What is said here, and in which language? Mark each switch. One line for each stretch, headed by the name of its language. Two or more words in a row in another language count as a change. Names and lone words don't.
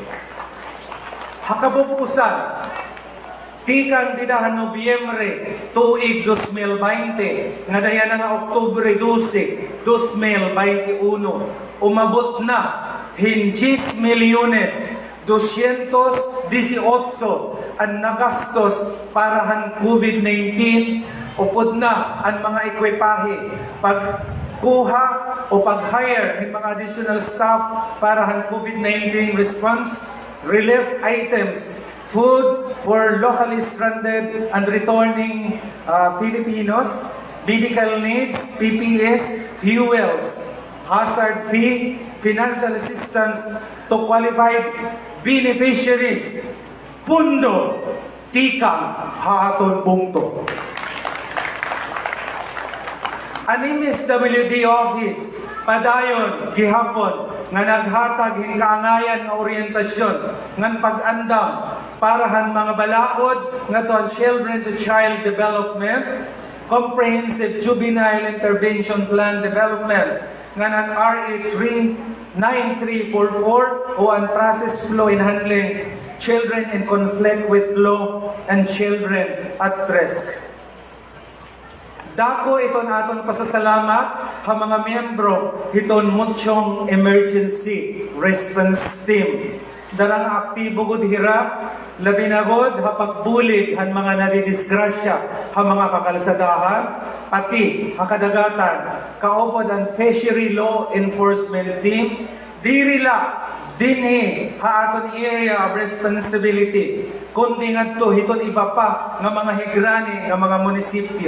Waray: Hakabupusan, tikang didahan Nobyembre, tuig 2020, nga daya na nga Oktubre 12, 2021, umabot na hin 10,218,405 ang nagastos para han COVID-19 upod na ang mga ekwipahe pagkuha o pag-hire ng mga
English: additional staff
Waray: para han
English: COVID-19 response relief items, food for locally stranded and returning Filipinos, medical needs, PPEs, fuels, hazard fee, financial assistance to qualified beneficiaries.
Waray: Pundo, tikang haton bungto. Ang MSWD office, padayon, gihapon, nga naghatag hinkaangayan nga orientasyon, ngan pag-andam, parahan mga balaod, nga to ang Children to Child Development, Comprehensive Juvenile Intervention Plan Development, nga ng RA 9344 o ang Process Flow in Handling Children in Conflict with Law and Children at Risk. Dako ito naton pasasalamat ha mga miyembro hiton Muchong Emergency Response Team. Darang aktibo gud hira, labi na gud ha pagbulig han mga nadidisgrasya ha mga kakalsadahan, pati ha kadagatan, kaupod ang Fishery Law Enforcement Team, dirila dinhi ha aton
English: area of responsibility,
Waray: kundi ngadto hiton iba pa nga mga higrani nga mga munisipyo.